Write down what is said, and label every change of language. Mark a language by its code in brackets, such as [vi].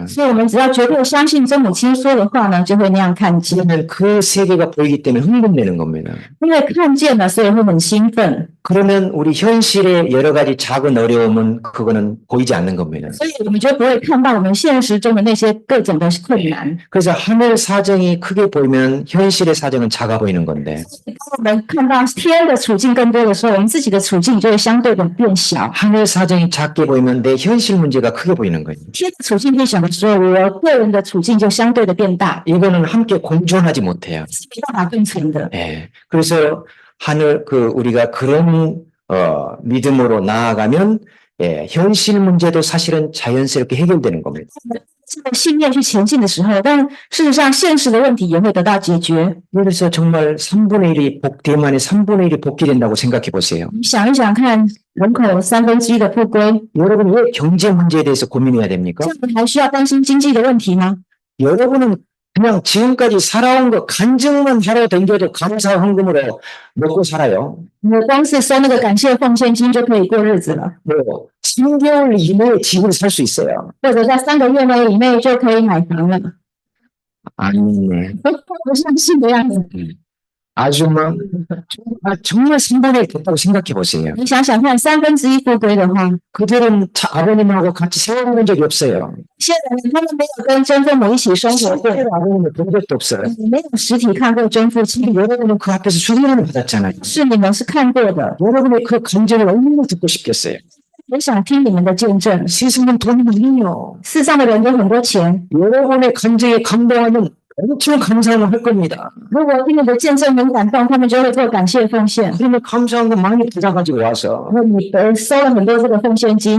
[zh] 所以我们只要绝对相信真母亲说的话呢，就会那样看见。 [ko] 그러면 그 세계가 보이기 때문에 흥분되는 겁니다. [zh] 因为看见了，所以会很兴奋。 [ko] 그러면 우리 현실의 여러 가지 작은 어려움은 그거는 보이지 않는 겁니다. [zh] 所以我们就不会看到我们现实中的那些各种的困难。 [ko] 그래서 하늘 사정이 크게 보이면 현실의 사정은 작아 보이는 건데 [zh] 当我们看到天的处境更多的时候，我们自己的处境就会相对的变小。 [ko] 하늘 사정이 작게 보이면 내 현실 문제가 크게 보이는 거예요. [zh] 天的处境变小的时候，我个人的处境就相对的变大， [ko] 이거는 함께 공존하지 못해요. [zh] 是没办法共存的。 [ko] 예. 그래서 우리가 그런 믿음으로 나아가면 예, 현실 문제도 사실은 자연스럽게 해결되는 겁니다. [zh] 这个信念去前进的时候，但事实上现实的问题也会得到解决。 [ko] 그래서 정말 3분의 1이 대만의 3분의 1이 복귀된다고 생각해 보세요. [zh] 你想一想看，人口1/3的复归， [ko] 여러분 왜 경제 문제에 대해서 고민해야 됩니까? [zh] 这样你还需要担心经济的问题吗？ [ko] 여러분은 그냥 지금까지 살아온 거 간증만 하러 댕겨도 감사 헌금으로 먹고 살아요. [zh] 你光是收那个感谢奉献金就可以过日子了， [ko] 뭐 3개월 이내에 집을 살 수 있어요. [zh] 或者在3个月以内就可以买房了。 [ko] 아니네. [zh] 不相信的样子。 [ko] 아줌마 정말 3분의 1 됐다고 생각해 보세요. [zh] 你想想看，1/3复归的话， [ko] 그들은 아버님하고 같이 생활해본 적이 없어요. [zh] 现在他们没有跟真父母一起生活过， [ko] 실제로 아버님을 본 적도 없어요. [zh] 没有实体看过真父亲， [ko] 여러분은 그 앞에서 수련을 받았잖아요. [zh] 是你们是看过的。 [ko] 여러분의 그 감정을 얼마나 듣고 싶겠어요. [zh] 我想听你们的见证。 [ko] 세상은 돈이 많아요. [zh] 世上的人都很多钱， [ko] 여러분의 감정에 감동하면 엄청 감사를 할 겁니다. [zh] 如果听你的见证很感动，他们就会做感谢奉献。 [ko] 그러면 감사한 거 많이 받아가지고 와서 [zh] 然后你收了很多这个奉献金，